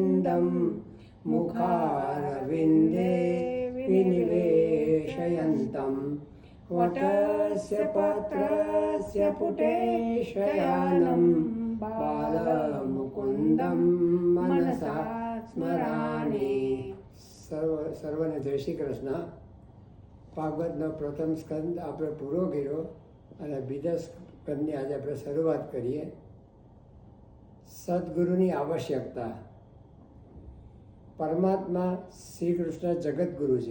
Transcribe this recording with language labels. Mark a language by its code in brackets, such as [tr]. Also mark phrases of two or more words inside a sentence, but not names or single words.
[sa] तं मुखारविन्दे विनिवेशयन्तं वटस्य पत्रस्य पुटे शयानं बालमुकुन्दं मनसा स्मरामि। [gu] સર્વને જય શ્રી કૃષ્ણ. ભાગવતનો પ્રથમ સ્કંદ આપણે પૂરો કર્યો અને બીજા સ્કંદની આજે આપણે શરૂઆત કરીએ. સદગુરુની આવશ્યકતા. પરમાત્મા શ્રી કૃષ્ણ જગતગુરુ છે.